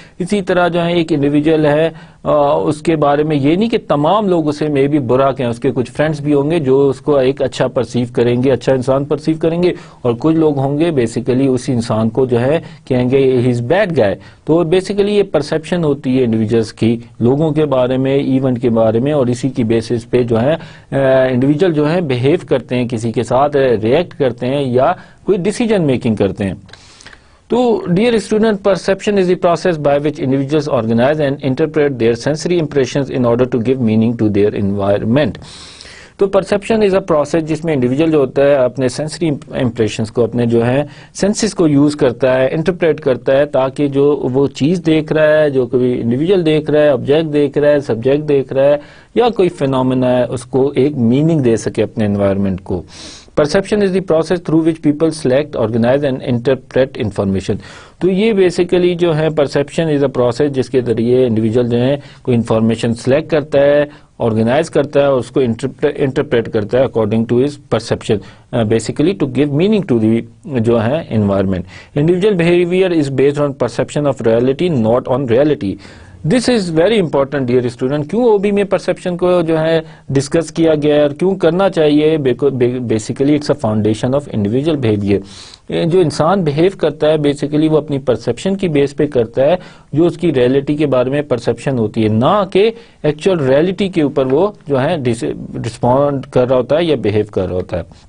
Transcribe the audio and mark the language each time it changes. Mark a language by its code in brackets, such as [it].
[ur] اسی طرح جو ہے ایک انڈیویجول ہے اس کے بارے میں یہ نہیں کہ تمام لوگ اسے میں بھی برا کہیں, اس کے کچھ فرینڈس بھی ہوں گے جو اس کو ایک اچھا پرسیو کریں گے, اچھا انسان پرسیو کریں گے, اور کچھ لوگ ہوں گے بیسیکلی اسی انسان کو جو ہے کہیں گے [en] He is bad guy. [ur] تو بیسیکلی یہ پرسیپشن ہوتی ہے انڈیویجولس کی لوگوں کے بارے میں, ایونٹ کے بارے میں, اور اسی کی بیسس پہ جو ہے انڈیویجول جو ہے بہیو کرتے ہیں, کسی کے ساتھ ریئیکٹ کرتے ہیں یا کوئی ڈیسیجن میکنگ کرتے ہیں. [en] تو dear student, perception is the process by which individuals organize and interpret their sensory impressions in order to give meaning to their environment. [ur] تو [en] perception is a process [ur] جس میں انڈیویجول جو ہوتا ہے اپنے سینسری امپریشنس کو, اپنے جو ہے سینسز کو یوز کرتا ہے, انٹرپریٹ کرتا ہے, تاکہ جو وہ چیز دیکھ رہا ہے, جو کوئی انڈیویجول دیکھ رہا ہے, آبجیکٹ دیکھ رہا ہے, سبجیکٹ دیکھ رہا ہے, یا کوئی فینومینا ہے, اس کو ایک میننگ دے سکے اپنے انوائرمنٹ کو. [en] Perception is the process through which people select, organize and interpret information. [ur] تو یہ بیسیکلی جو ہے [en] perception is a process [ur] جس کے ذریعے انڈیویجول جو ہے کوئی انفارمیشن سلیکٹ کرتا ہے, آرگنائز کرتا ہے, اور اس کو انٹرپریٹ کرتا ہے [en] according to his perception, basically to give meaning to the [ur] جو ہے environment. [en] Individual behaviour is based on perception of reality, not on reality. This is very important dear student. [ur] کیوں او بی میں perception کو جو ہے discuss کیا گیا ہے اور کیوں کرنا چاہیے؟ [en] Basically it's a foundation of individual behaviour. [ur] جو انسان بہیو کرتا ہے بیسیکلی وہ اپنی پرسیپشن کی بیس پہ کرتا ہے, جو اس کی ریئلٹی کے بارے میں پرسیپشن ہوتی ہے, نہ کہ ایکچوئل ریئلٹی کے اوپر وہ جو ہے رسپونڈ کر رہا ہوتا ہے یا بہیو کر رہا ہوتا ہے.